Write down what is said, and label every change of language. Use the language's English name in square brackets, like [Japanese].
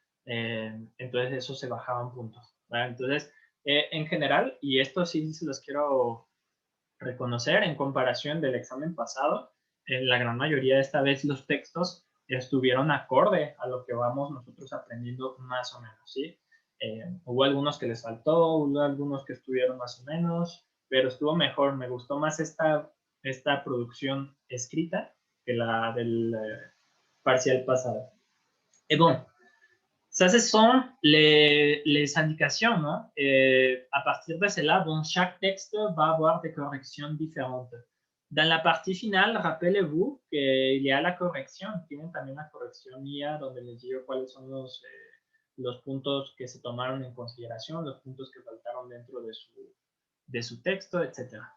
[Spanish] Entonces, eso se bajaban puntos, ¿vale? Entonces, en general, y esto sí se los quiero reconocer en comparación del examen pasado, en la gran mayoría de esta vez los textos estuvieron acorde a lo que vamos nosotros aprendiendo más o menos, ¿sí? Hubo algunos que les faltó, hubo algunos que estuvieron más o menos, pero estuvo mejor, me gustó más esta producción escrita que la del parcial pasado. [French] Et bon, ça, ce sont les indications. Non? Et à partir de cela, bon, chaque texte va avoir des corrections différentes. Dans la partie finale, rappelez-vous qu'il y a la [Spanish] corrección, tienen también la corrección mía donde les digo cuáles son los puntos que se tomaron en consideración, los puntos que faltaron dentro de su texto, etc.